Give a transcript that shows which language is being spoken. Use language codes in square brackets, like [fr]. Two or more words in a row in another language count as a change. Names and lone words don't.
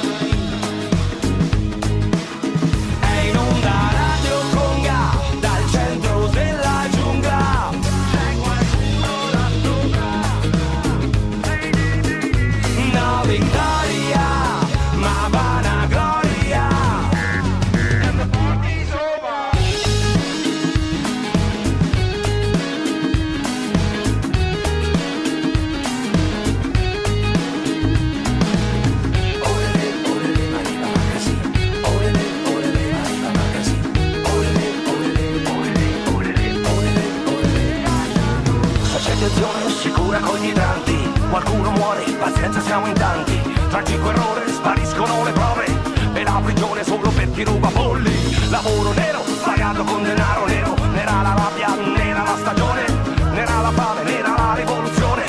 [it] È in onda Radio Conga, dal centro della giungla. C'è qualcuno là sopra. No Victoria, ma vana gloria. [en] And the party's over. Olele, olele, mariba magazine. Olele, olele, mariba magazine. Olele, olele, olele, olele, olele, olele. [it] Accettazione sicura con gli idranti. Qualcuno muore, pazienza siamo in tanti. Tragico errore, spariscono le prove. E la prigione solo per chi ruba polli. Lavoro nero, pagato con denaro nero. Nera la rabbia, nera la stagione. Nera la fame, nera la rivoluzione.